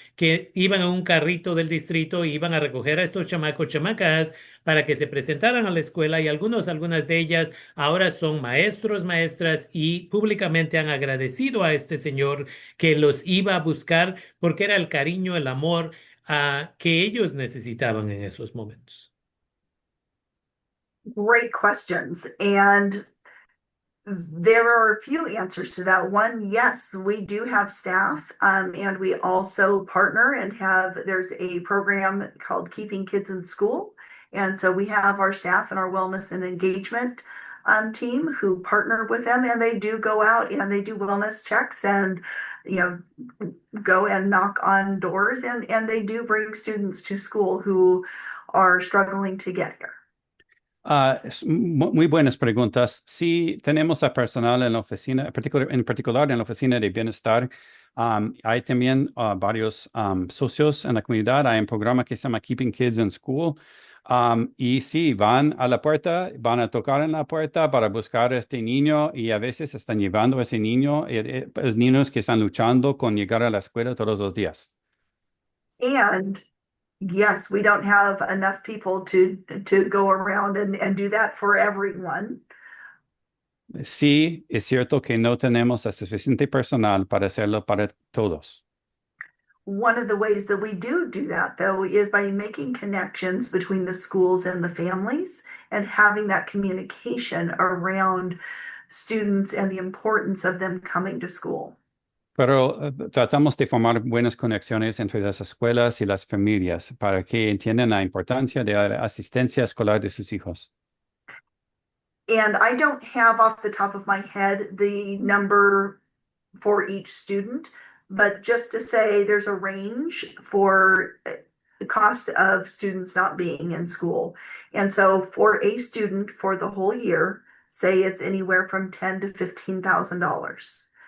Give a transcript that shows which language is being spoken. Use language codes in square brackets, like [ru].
[es] que iban a un carrito del distrito y iban a recoger a estos chamacos, chamacas, para que se presentaran a la escuela y algunas de ellas ahora son maestros, maestras y públicamente han agradecido a este señor que los iba a buscar porque era el cariño, el amor que ellos necesitaban en esos momentos. [en] Great questions. And there are a few answers to that. One, yes, we do have staff, and we also partner and there's a program called Keeping Kids in School. And so we have our staff and our wellness and engagement team who partner with them, and they do go out and they do wellness checks and, go and knock on doors, and they do bring students to school who are struggling to get here. [es] Muy buenas preguntas. Sí, tenemos a personal en la oficina, en particular en la oficina de bienestar. Hay también varios socios en la comunidad. Hay un programa que se llama Keeping Kids in School. Y sí, van a la puerta, van a tocar en la puerta para buscar a este niño y a veces están llevando a ese niño, los niños que están luchando con llegar a la escuela todos los días. [en] And yes, we don't have enough people to go around and do that for everyone. [es] Sí, es cierto que no tenemos el suficiente personal para hacerlo para todos. [en] One of the ways that we do that, though, is by making connections between the schools and the families and having that communication around students and the importance of them coming to school. [es] Pero tratamos de formar buenas conexiones entre las escuelas y las familias para que entiendan la importancia de la asistencia escolar de sus hijos. [en] And I don't have off the top of my head the number for each student, but just to say there's a range for the cost of students not being in school. And so for a student for the whole year, say it's anywhere from $10,000 to $15,000.